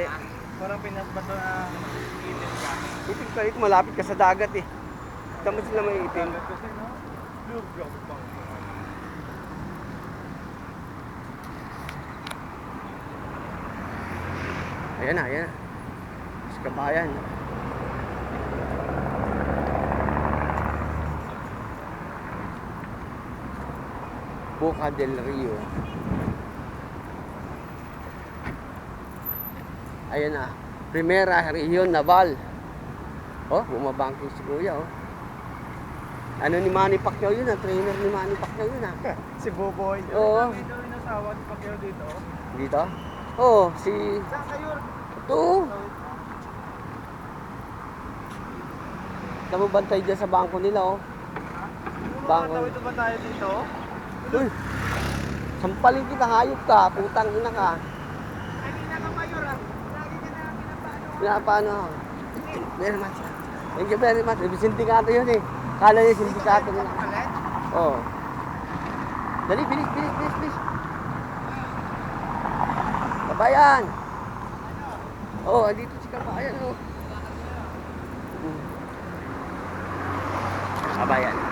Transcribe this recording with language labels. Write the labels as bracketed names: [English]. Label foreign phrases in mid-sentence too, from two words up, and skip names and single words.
[Filipino] Parang Pinas ba ito na init ka? Itim ka dito, malapit ka sa dagat eh. Tama sila may itim. Dagat kasi no? [English] Blue block bang. [Filipino] Ayan na. Sa Kabayan. Boca del Rio. Ayan na. Primera Region Naval. Oh, bumabangking si Kuya oh. Ano ni Manny Pacquiao yun ah, trainer ni Manny Pacquiao yun ah. Si Boboy. Oo. May daw inasawa si Pacquiao dito. Dito? Oo, si... Saan kayo? Ito. Tama bantay dyan sa bangko nila oh. Bangko. Ito ba tayo dito? Uy! Sampalin kita, hayop ka, putang ina ka. Kanina ka mayor ah. Lagi ka na pinapaano. Pinapaano ako? [English] Very much. Thank you very much. [Filipino] Sindikato yun eh. Kala niya sindikato nila. Palit? Oo. Dali, bilis. Kabayan! Oo, andito si Kabayan oh. Kabayan.